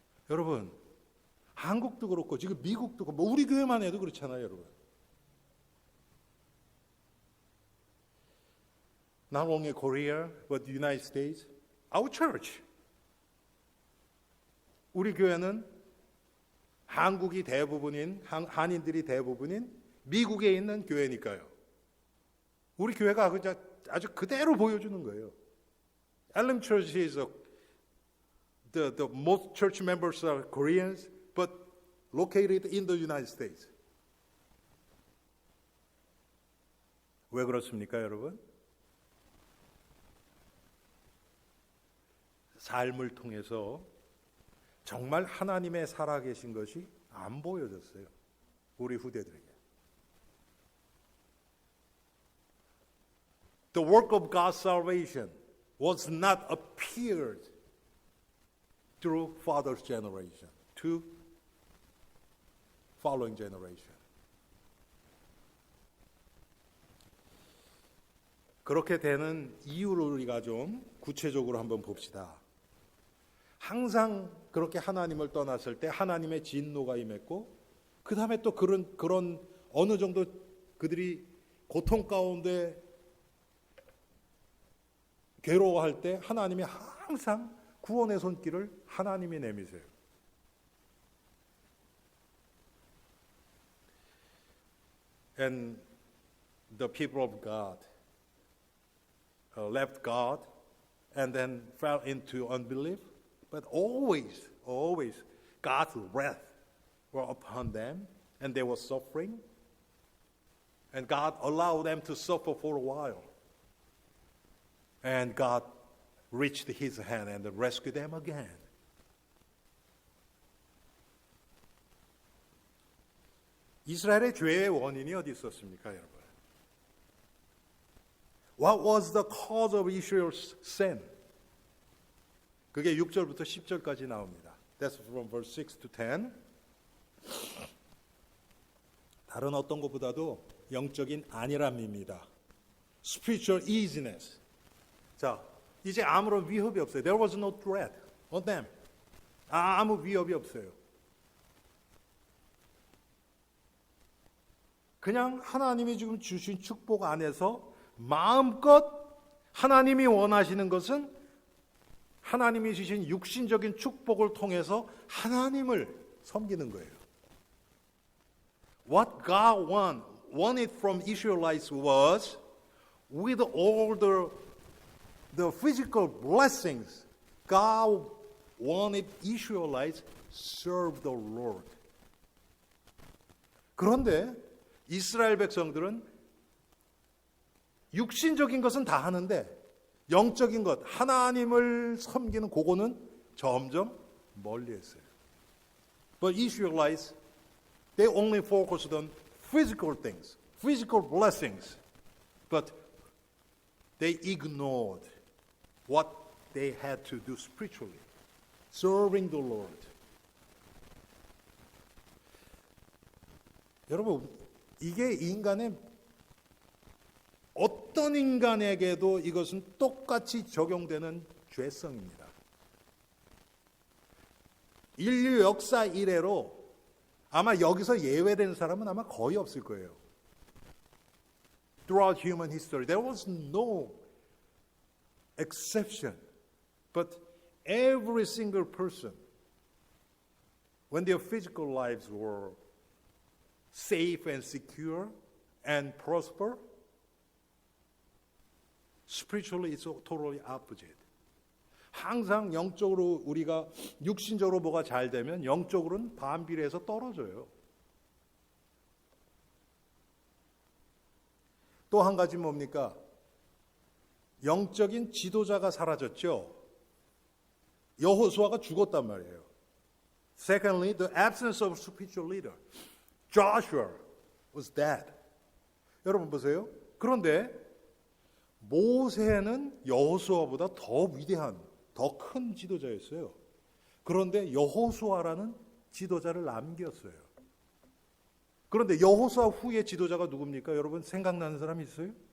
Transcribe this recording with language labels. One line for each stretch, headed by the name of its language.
Korean: 여러분, 한국도 그렇고 지금 미국도 그렇고 뭐 우리 교회만 해도 그렇잖아요, 여러분.
English: Not only Korea, but the United States, our church.
Korean: 우리 교회는 한국이 대부분인, 한인들이 대부분인 미국에 있는 교회니까요. 우리 교회가 아주 그대로 보여주는 거예요.
English: Elim Church is the most church members are Koreans, but located in the United States.
Korean: 왜 그렇습니까, 여러분? 삶을 통해서 정말 하나님의 살아계신 것이 안 보여졌어요. 우리 후대들에게.
English: The work of God's salvation was not appeared through father's generation to following generation.
Korean: 그렇게 되는 이유를 우리가 좀 구체적으로 한번 봅시다. 항상 그렇게 하나님을 떠났을 때 하나님의 진노가 임했고 그 다음에 또 그런 어느 정도 그들이 고통 가운데 괴로워할 때 하나님이 항상 구원의 손길을 하나님이 내미세요.
English: And the people of God left God and then fell into unbelief. But always God's wrath were upon them and they were suffering. And God allowed them to suffer for a while. And God reached his hand and rescued them again.
Korean: 이스라엘의 죄의 원인이 어디 있었습니까, 여러분?
English: What was the cause of Israel's sin?
Korean: 그게 6절부터 10절까지 나옵니다.
English: That's from verse 6 to 10.
Korean: 다른 어떤 것보다도 영적인 안일함입니다.
English: Spiritual easiness.
Korean: 자, 이제 아무런 위협이 없어요.
English: There was no threat on them.
Korean: 아무 위협이 없어요. 그냥 하나님이 지금 주신 축복 안에서 마음껏 하나님이 원하시는 것은 하나님이 주신 육신적인 축복을 통해서 하나님을 섬기는 거예요.
English: What God wanted from Israelites was, with all the physical blessings, God wanted Israelites serve the Lord.
Korean: 그런데 이스라엘 백성들은 육신적인 것은 다 하는데 영적인 것, 하나님을 섬기는 그거는 점점 멀리 했어요.
English: But Israelites They only focused on physical things, physical blessings. But they ignored what they had to do spiritually, serving the Lord.
Korean: 여러분, 이게 인간의 어떤 인간에게도 이것은 똑같이 적용되는 죄성입니다. 인류 역사 이래로 아마 여기서 예외된 사람은 아마 거의 없을 거예요.
English: Throughout human history, there was no exception. But every single person, when their physical lives were safe and secure and prosper, spiritually it's totally opposite.
Korean: 항상 영적으로 우리가 육신적으로 뭐가 잘 되면 영적으로는 반비례해서 떨어져요. 또 한 가지 뭡니까? 영적인 지도자가 사라졌죠. 여호수아가 죽었단 말이에요.
English: Secondly, the absence of spiritual leader. Joshua was dead.
Korean: 여러분 보세요. 그런데 모세는 여호수아보다 더 위대한, 더 큰 지도자였어요. 그런데 여호수아라는 지도자를 남겼어요. 그런데 여호수아 후의 지도자가 누굽니까? 여러분 생각나는 사람 있어요?